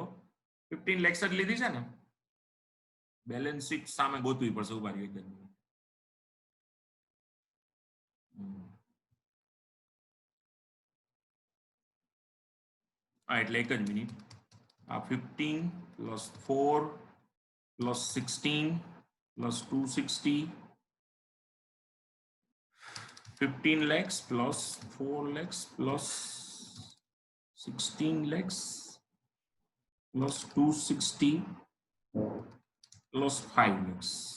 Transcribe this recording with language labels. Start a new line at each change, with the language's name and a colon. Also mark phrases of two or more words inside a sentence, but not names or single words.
Gujarati: 15 lakhs જ લીધી છે ને? બેલેન્સ શીટ સામે ગોતવી પડશે. ઉભા રહી એક જ મિનિટ. હા એટલે એક જ મિનિટ.
English: આ 15 plus 4 plus 16 plus 260 15 lakhs plus 4 lakhs plus 16 lakhs plus 260 plus 5 lakhs.